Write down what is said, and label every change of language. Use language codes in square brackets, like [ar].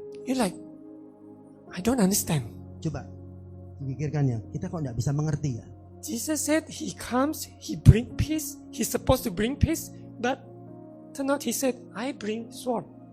[en] You're like, I don't understand. [id] Coba dipikirkan ya, kita kok tidak bisa mengerti ya. [en] Jesus said he comes, he bring peace. He's supposed to bring peace, but turn out he said, I bring sword.